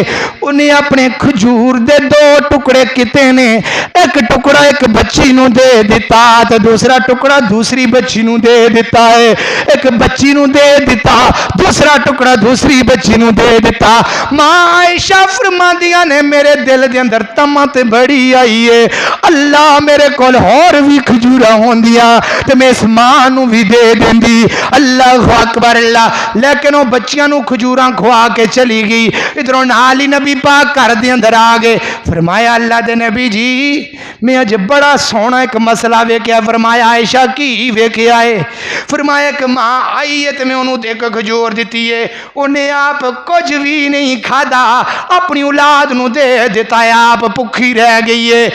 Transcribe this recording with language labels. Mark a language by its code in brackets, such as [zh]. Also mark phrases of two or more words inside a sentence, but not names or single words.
[pa] انہیں اپنے کھجور دے 2 ٹکڑے کتے نے، ایک ٹکڑا ایک بچی نو دے دیتا تو دوسرا ٹکڑا دوسری بچی نو دے دیتا ہے، ایک بچی نو دے دیتا، دوسرا ٹکڑا دوسری بچی نو دے دیتا۔ ماں عائشہ فرماندیاں نے میرے دل دے اندر تمت بڑی آئی ہے، اللہ میرے کول اور بھی کھجوراں ہوندیاں تے میں اس ماں نو بھی دے دیندی۔ [ar] اللہ اکبر اللہ۔ [pa] لیکن وہ بچیاں نو کھجوراں کھوا کے چلی گئی، ادھروں نال ہی نبی پاک گھر دے اندر آ گئے۔ فرمایا اللہ دے نبی جی میں اج بڑا سونا ایک مسئلہ ویکھیا۔ فرمایا عائشہ کی ویکھیا ہے؟ فرمایا کہ ماں آئی ہے تے میں انہوں ایک کھجور دیتی ہے، انہیں آپ کچھ بھی نہیں کھادا، اپنی اولاد نو دے دیتا ہے، آپ بھوکھی رہ گئی ہے۔